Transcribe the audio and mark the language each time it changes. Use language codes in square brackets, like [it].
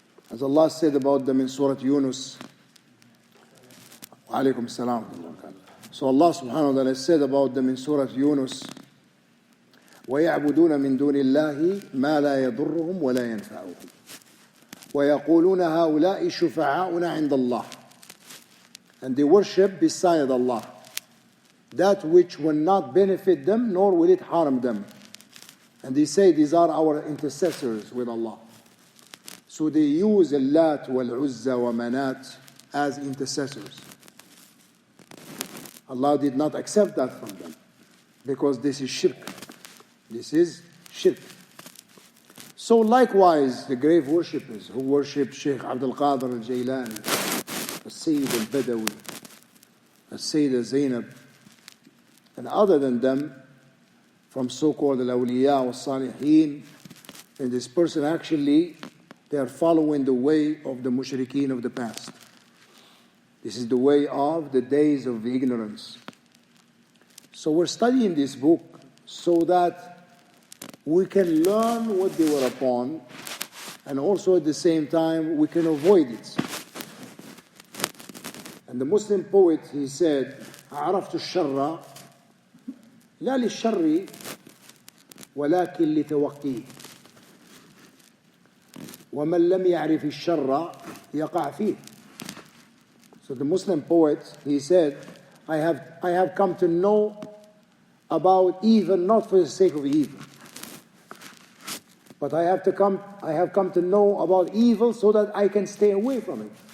[en] As Allah said about them in Surah Yunus. [ar] Wa alaykum salam. [en] So Allah subhanahu wa ta'ala said about them in Surah Yunus, [ar] وَيَعْبُدُونَ مِن دُونِ اللَّهِ مَا لَا يَضُرُّهُمْ وَلَا يَنْفَعُهُمْ وَيَقُولُونَ هَؤُلَاءِ شُفَعَاؤُنَا عِنْدَ اللَّهِ. [en] And they worship beside Allah that which will not benefit them, nor will it harm them. And they say these are our intercessors with Allah. So they use Al-Lat wal-Uzza wa Manat as intercessors. Allah did not accept that from them, because this is shirk. This is shirk. So likewise, the grave worshippers who worship Shaykh Abdul Qadir al-Jailani, Al-Sayyid al-Badawi, Al-Sayyida Zainab, and other than them, from so-called al-awliya or salihin, and this person actually, they are following the way of the mushrikeen of the past. This is the way of the days of ignorance. So we're studying this book so that we can learn what they were upon, and also at the same time we can avoid it. And the Muslim poet, he said, [ar] عرفت الشر لا للشر ولكن لتوقيه ومن لم يعرف الشر يقع فيه. [en] So the Muslim poet, he said, I have come to know about evil not for the sake of evil, but I have come to know about evil so that I can stay away from it.